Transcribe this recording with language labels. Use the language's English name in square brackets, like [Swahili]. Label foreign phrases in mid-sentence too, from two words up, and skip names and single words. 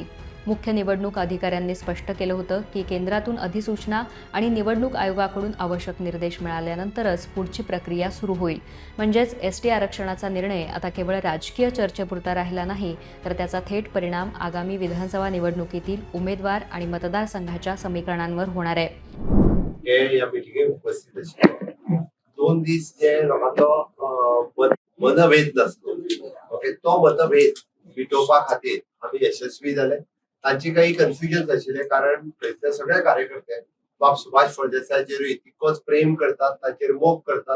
[Marathi] मुख्य निवडणूक अधिकाऱ्यांनी स्पष्ट केलं होतं की केंद्रातून अधिसूचना आणि निवडणूक आयोगाकडून आवश्यक निर्देश मिळाल्यानंतरच पुढची प्रक्रिया सुरू होईल. म्हणजेच एसटी आरक्षणाचा निर्णय आता केवळ राजकीय चर्चेपुरता राहिला नाही, तर त्याचा थेट परिणाम आगामी विधानसभा निवडणुकीतील उमेदवार आणि मतदारसंघाच्या समीकरणांवर होणार आहे. [Konkani] हे या मिटिंगेक उपस्थित आशिल्ले 2 दीस जे लोकांचो मतभेद नासलो ओके तो मतभेद मिटोवपा खातीर आमी यशस्वी जाले. तांची काही कन्फ्युजन आशिल्ले कारण थंयसर सगळे कार्यकर्ते बाब सुभाष फळदेसायाचेरूय तितकोच प्रेम करतात, ताचेर मोग करतात.